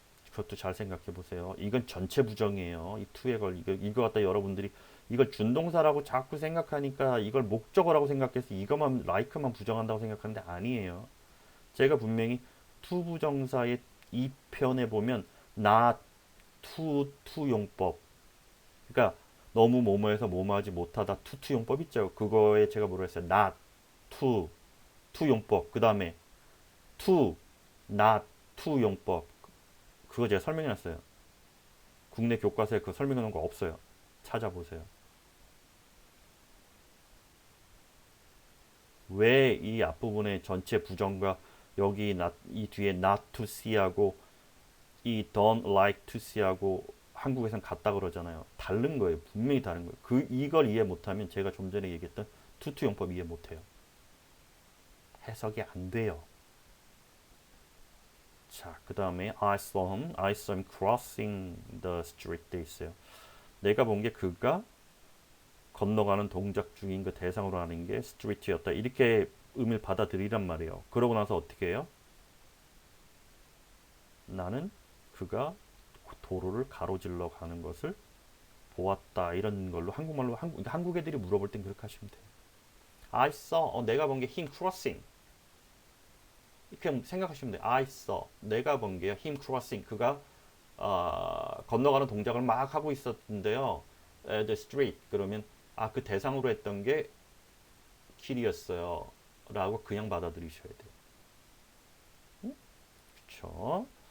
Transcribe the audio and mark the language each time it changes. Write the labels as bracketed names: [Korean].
[Korean] 그것도 잘 생각해 보세요. 이건 전체 부정이에요. 이 to에 걸 이거 갖다 여러분들이 이걸 준동사라고 자꾸 생각하니까 이걸 목적어라고 생각해서 이것만 like만 부정한다고 생각하는데 아니에요. 제가 분명히 to 부정사의 이 편에 보면 not to 용법. 그러니까 너무 뭐뭐해서 뭐뭐하지 못하다 to 용법 있죠. 그거에 제가 뭐라 했어요? [English] not to 용법. 그다음에 to not to 용법. [Korean] 그거 제가 설명해 놨어요. 국내 교과서에 그 설명해 놓은 거 없어요. 찾아보세요. 왜 이 앞부분에 전체 부정과 여기 이 뒤에 [English] not to see [Korean] 하고 이 [English] don't like to see [Korean] 하고 한국에선 같다 그러잖아요. 다른 거예요. 분명히 다른 거예요. 이걸 이해 못하면 제가 좀 전에 얘기했던 to 용법 이해 못해요. 해석이 안 돼요. 자, 그 다음에 [English] I saw him crossing the street [Korean] 돼 있어요. 내가 본 게 그가 건너가는 동작 중인 그 대상으로 하는 게 street였다. 이렇게 의미를 받아들이란 말이에요. 그러고 나서 어떻게 해요? 나는 그가 도로를 가로질러 가는 것을 보았다. 이런 걸로 한국말로 한국 애들이 물어볼 땐 그렇게 하시면 돼요. [English] I saw [Korean] 내가 본 게 [English] him crossing. [Korean] 이렇게 생각하시면 돼요. [English] I saw [Korean] 내가 본 게 [English] him crossing. [Korean] 그가 건너가는 동작을 막 하고 있었는데요. [English] The street [Korean] 그러면 그 대상으로 했던 게 길이었어요. 라고 그냥 받아들이셔야 돼요. 그렇죠?